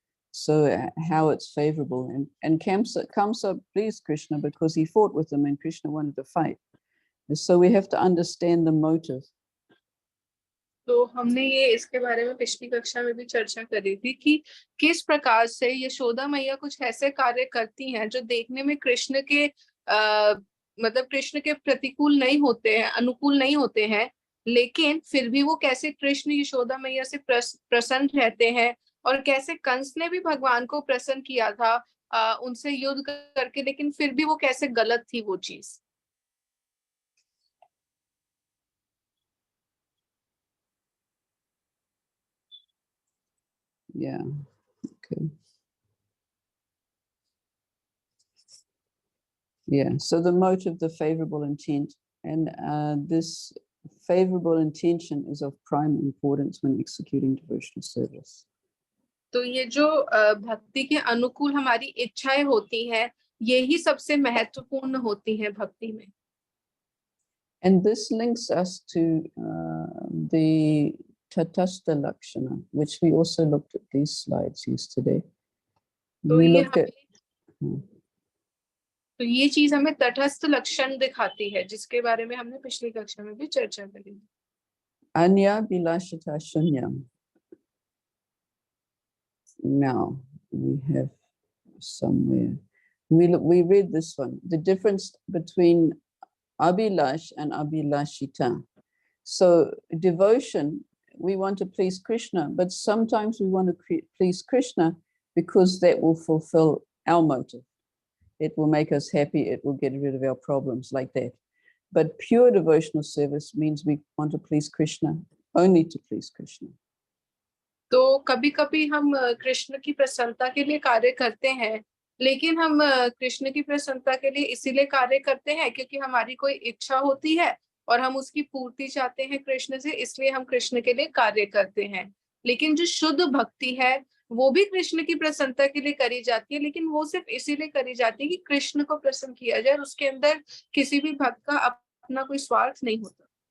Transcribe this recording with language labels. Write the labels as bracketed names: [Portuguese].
[English] So how it's favorable, and Kamsa pleased Krishna because he fought with him and Krishna wanted to fight. So we have to understand the motive. [Hindi] तो हमने ये इसके बारे में पिछली कक्षा में भी चर्चा करी थी कि किस प्रकार से यशोदा मैया कुछ ऐसे कार्य करती हैं जो देखने में कृष्ण के मतलब कृष्ण के प्रतिकूल नहीं होते हैं, अनुकूल नहीं होते हैं, लेकिन फिर भी वो कैसे कृष्ण यशोदा मैया से प्रसन्न रहते हैं, और कैसे कंस ने भी भगवान को प्रसन्न किया था उनसे युद्ध करके, लेकिन फिर भी वो कैसे गलत थी वो चीज। [English] Yeah. Okay. Yeah. So the motive, the favorable intent, and this favorable intention is of prime importance when executing devotional service. [Hindi] तो ये जो भक्ति के अनुकूल हमारी इच्छाएं होती हैं, यही सबसे महत्वपूर्ण होती हैं भक्ति में। [English] And this links us to the Tatastha Lakshana, which we also looked at these slides yesterday. [Hindi] तो [English] We [Hindi] ये [English] looked at [Hindi] तो ये चीज हमें तटस्थ लक्षण दिखाती है, जिसके बारे में हमने पिछली कक्षा में भी चर्चा करी। [Sanskrit] Anya Bilashita Shunyam. [English] Now we have somewhere. We read this one. The difference between Abhilash and Abhilashita. So devotion, we want to please Krishna, but sometimes we want to please Krishna because that will fulfill our motive. It will make us happy. It will get rid of our problems like that. But pure devotional service means we want to please Krishna, only to please Krishna. [Hindi] तो कभी कभी हम कृष्ण की प्रसन्नता के लिए कार्य करते हैं, लेकिन हम कृष्ण की प्रसन्नता के लिए इसीलिए कार्य करते हैं क्योंकि हमारी कोई इच्छा होती है और हम उसकी पूर्ति चाहते हैं कृष्ण से, इसलिए हम कृष्ण के लिए कार्य करते हैं। लेकिन जो शुद्ध भक्ति है वो भी कृष्ण की प्रसन्नता के लिए करी जाती है, लेकिन वो सिर्फ इसीलिए करी जाती है कि कृष्ण को प्रसन्न किया जाए, और उसके अंदर किसी भी भक्त का अपना कोई स्वार्थ नहीं होता।